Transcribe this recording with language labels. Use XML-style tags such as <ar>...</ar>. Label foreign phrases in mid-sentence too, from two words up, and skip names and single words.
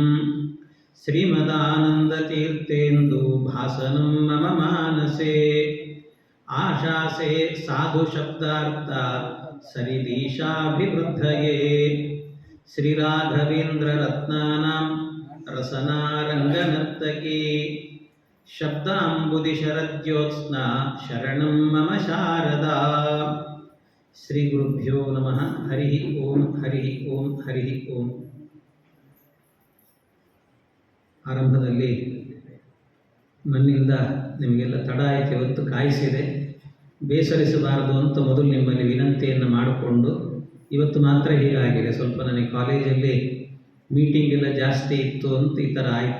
<sa>श्रीमदानन्दतीर्थेन्दुभासनं मम मानसे आशासे साधुशब्दार्था सरिदीशाभिवृद्धये श्रीराघवेन्द्ररत्नानां रसनारङ्गनर्तकी शब्दाम्बुदिशरज्योत्स्ना शरणं मम शारदा श्रीगुरुभ्यो नमः हरिः ओಂ हरिः ಓಂ ಹರಿಃ ಓಂ.</sa> <kn>ಆರಂಭದಲ್ಲಿ ನನ್ನಿಂದ ನಿಮಗೆಲ್ಲ ತಡ ಆಯಿತು, ಇವತ್ತು ಕಾಯಿಸಿದೆ, ಬೇಸರಿಸಬಾರದು ಅಂತ ಮೊದಲು ನಿಮ್ಮಲ್ಲಿ ವಿನಂತಿಯನ್ನು ಮಾಡಿಕೊಂಡು ಇವತ್ತು ಮಾತ್ರ ಹೀಗಾಗಿದೆ. ಸ್ವಲ್ಪ ನನಗೆ ಕಾಲೇಜಲ್ಲಿ ಮೀಟಿಂಗ್ ಎಲ್ಲ ಜಾಸ್ತಿ ಇತ್ತು ಅಂತ ಈ ಥರ ಆಯಿತು.</kn>